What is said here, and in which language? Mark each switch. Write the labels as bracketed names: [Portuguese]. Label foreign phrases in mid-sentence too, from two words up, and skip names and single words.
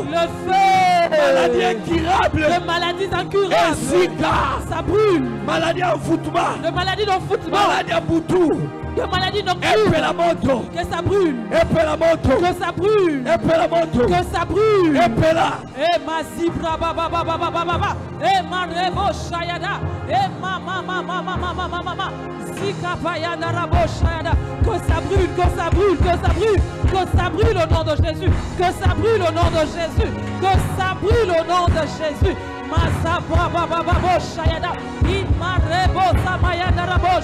[French] Le feu. Maladie incurable. Les maladies incurables. Ça brûle. Maladie envoûtement. De maladie d'envoûtement. Maladie à boutou. De maladie nocturne. Et la moto. Que ça brûle. Et la moto. Que ça brûle. Et la moto. Que ça brûle. Et là. Et ma zibra baba baba baba baba. Et ma rebo shayada. Et ma Que ça brûle, que ça brûle, que ça brûle, que ça brûle au nom de Jésus, que ça brûle au nom de Jésus, que ça brûle au nom de Jésus. Masa baba baba boshayada, imarebo samayana